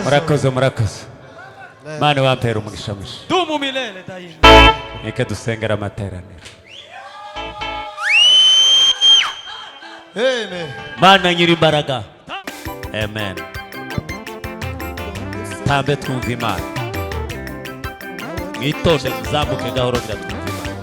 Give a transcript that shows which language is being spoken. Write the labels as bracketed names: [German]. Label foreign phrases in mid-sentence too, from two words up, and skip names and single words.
[Kinyarwanda] murakoze Mana wampera umugisha mwinshi [Swahili] dumu milele daima. [Kinyarwanda] reka dusengera amateraniro. Amen. Mana nyiri imbaraga. Amen. Tambe twumva Imana. Mwitonde muzamuke gahoro biratwumva Imana.